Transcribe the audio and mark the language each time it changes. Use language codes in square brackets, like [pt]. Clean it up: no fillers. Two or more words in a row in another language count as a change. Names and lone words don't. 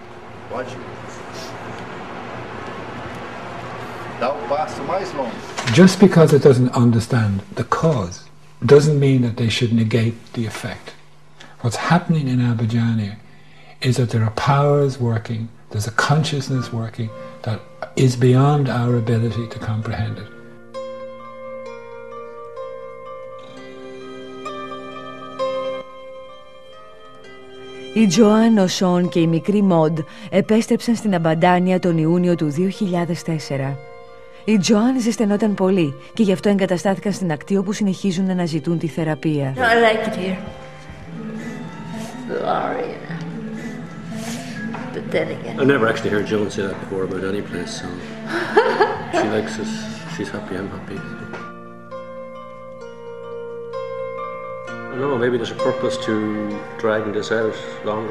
[en] Just because it doesn't understand the cause doesn't mean that they should negate the effect. What's happening in Abidjani is that there are powers working, there's a consciousness working that is beyond our ability to comprehend it. [el] Η Τζοάν, ο Σον και η μικρή Μοντ επέστρεψαν στην Αμπαντάνια τον Ιούνιο του 2004. Η Τζοάν ζεσθενόταν πολύ και γι' αυτό εγκαταστάθηκαν στην ακτή όπου συνεχίζουν να αναζητούν τη θεραπεία. [en] I like it here. Flaria. But then again. I never actually heard Joan say that before about any place, so she likes us. She's happy, I'm happy. I don't know, maybe there's a purpose to dragging this out longer.